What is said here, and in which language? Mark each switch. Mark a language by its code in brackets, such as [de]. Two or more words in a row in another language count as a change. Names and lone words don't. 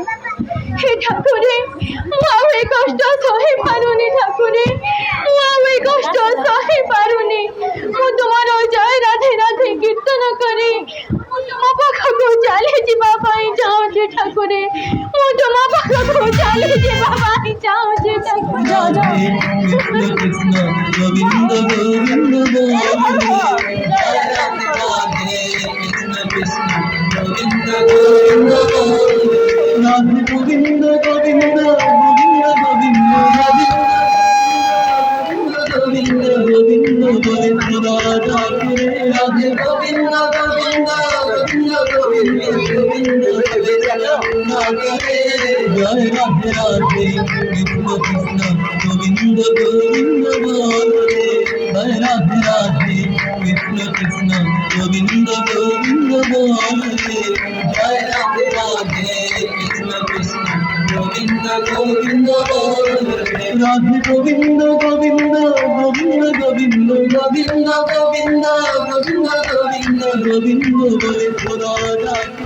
[or] हे ठाकुरे ମୁଁ ଆଉ ଏ କଷ୍ଟ ସହି ପାରୁନି, ଠାକୁରେ ମୁଁ ଆଉ ଏ କଷ୍ଟ ସହି ପାରୁନି। ମୁଁ ତୁମର ଜୟ ରାଧେ ରାଧେ କୀର୍ତ୍ତନ କରି ତୁମ ପାଖକୁ ଚାଲି ଯିବା ପାଇଁ ଚାହୁଁଛି ଠାକୁରେ, ମୁଁ ତୁମ ପାଖକୁ ଚାଲି ଯିବା ପାଇଁ ଚାହୁଁଛି [bn] गोविंद गोविंद गोविंद गोविंद गोविंद राधा राधे गोविंद गोविंद गोविंद गोविंद गोविंद गोविंद জয় রাধে রাধে কৃষ্ণ কৃষ্ণ গোবিন্দ গোবিন্দ বলে জয় রাধে রাধে কৃষ্ণ কৃষ্ণ গোবিন্দ গোবিন্দ বলে জয় রাধে রাধে কৃষ্ণ কৃষ্ণ গোবিন্দ গোবিন্দ বলে রাধে গোবিন্দ গোবিন্দ গোবিন্দ গোবিন্দ গোবিন্দ গোবিন্দ গোবিন্দ গোবিন্দ গোবিন্দ বলে খোদা ডাকে